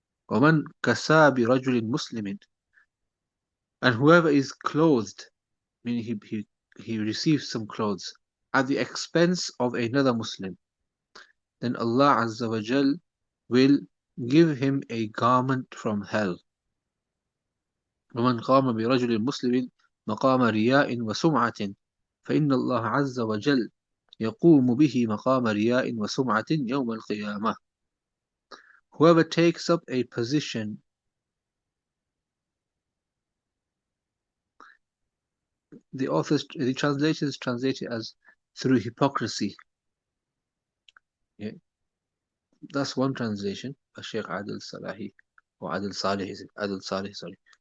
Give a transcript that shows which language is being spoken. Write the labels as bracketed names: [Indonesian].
[Arabic] وَمَنْ كَسَى بِرَجُلٍ مُسْلِمٍ, [English] and whoever is clothed, meaning he receives some clothes at the expense of another Muslim, then Allah Azza wa Jal will give him a garment from hell. [Arabic] ومن قام برجل مسلم مقام رياء وسمعة فإن الله عز وجل يقوم به مقام رياء وسمعة يوم القيامة. [English] Whoever takes up a position, the translators translate it as through hypocrisy. Yeah, that's one translation by Shaykh Adil Salahi, or Adil Salih, is it? Adil Salih, sorry.